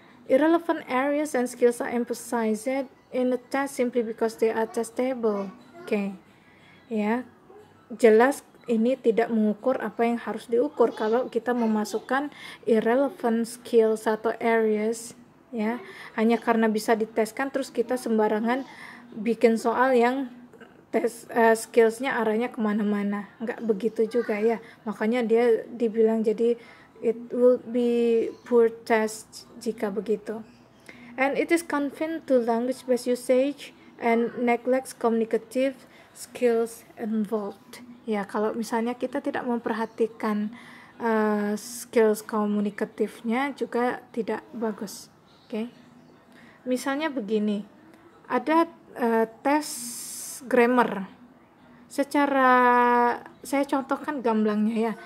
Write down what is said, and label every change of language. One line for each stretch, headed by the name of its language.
English: Irrelevant areas and skills are emphasized in the test simply because they are testable.
Indonesian: Okay, ya, jelas ini tidak mengukur apa yang harus diukur. Kalau kita memasukkan
English: irrelevant skills
Indonesian: atau areas, ya, hanya karena bisa diteskan terus kita sembarangan bikin soal yang tes skillsnya arahnya kemana-mana, nggak begitu juga, ya. Makanya dia dibilang jadi
English: it will be poor test
Indonesian: jika begitu.
English: And it is confined to language-based usage and neglects communicative skills involved.
Indonesian: Ya, kalau misalnya kita tidak memperhatikan skills komunikatifnya juga tidak bagus. Oke. Misalnya begini, ada tes grammar. Saya contohkan gamblangnya, ya.